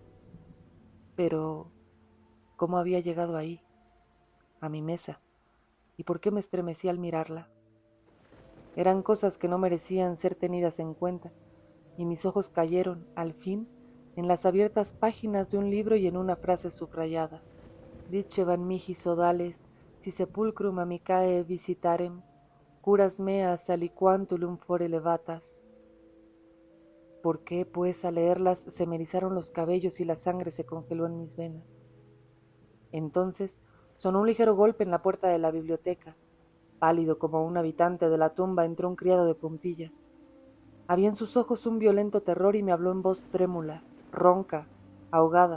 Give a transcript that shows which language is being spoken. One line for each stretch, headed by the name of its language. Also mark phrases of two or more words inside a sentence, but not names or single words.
Spanish: Pero, ¿cómo había llegado ahí, a mi mesa? ¿Y por qué me estremecí al mirarla? Eran cosas que no merecían ser tenidas en cuenta, y mis ojos cayeron, al fin, en las abiertas páginas de un libro y en una frase subrayada.
Latin: Dicebant mihi sodales, si sepulcrum amicae visitarem, curas meas aliquantulum fore levatas.
Spanish: ¿Por qué, pues, al leerlas se me erizaron los cabellos y la sangre se congeló en mis venas? Entonces sonó un ligero golpe en la puerta de la biblioteca. Pálido como un habitante de la tumba entró un criado de puntillas. Había en sus ojos un violento terror y me habló en voz trémula, ronca, ahogada.